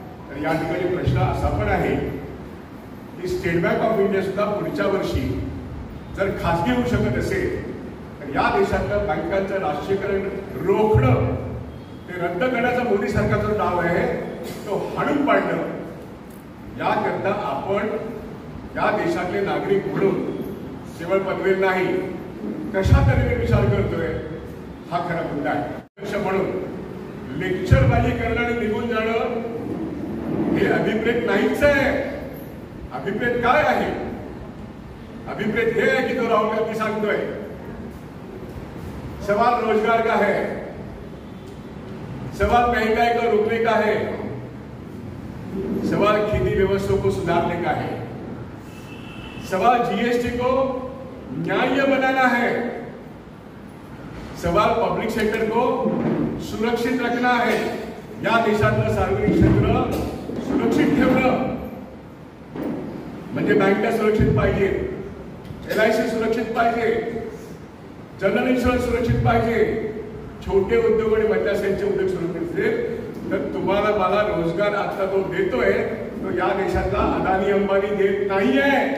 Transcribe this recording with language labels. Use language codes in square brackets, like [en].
[mr] तर या ठिकाणी प्रश्न असा पण आहे की स्टेट बँक ऑफ इंडिया सुद्धा पुढच्या वर्षी जर खासगी होऊ शकत असेल तर या देशातल्या बँकांचं राष्ट्रीयकरण रोखणं ते रद्द करण्याचा मोदी सरकारचा जो डाव आहे तो हाणून पाडणं याकरता आपण या देशातले नागरिक म्हणून केवळ पनवेल नाही कशा तऱ्हेने विचार करतोय हा खरा मुद्दा आहे. म्हणून लेक्चरबाजी करणं आणि निघून जाणं हे अभिप्रेत नाहीच आहे. अभिप्रेत काय आहे? [hi] अभिप्रेत हे है कि जो राहुल गांधी [mr] सांगतोय [hi] सवाल रोजगार का है, सवाल महंगाई को रोकने का है, सवाल खेती व्यवस्था को सुधारने का है, सवाल जीएसटी को न्याय्य बनाना है, सवाल पब्लिक सेक्टर को सुरक्षित रखना है. [mr] या देशातलं सार्वजनिक क्षेत्र सुरक्षित ठेवणं म्हणजे बँका सुरक्षित पाहिजे, LIC सुरक्षित पाहिजे, जनरल इन्शुरन्स सुरक्षित पाहिजे, छोटे उद्योग आणि मधल्या साईडचे उद्योग सुरक्षित असेल तर तुम्हाला मला रोजगार आता तो देतोय तो या देशातला अदानी अंबानी देत नाहीये.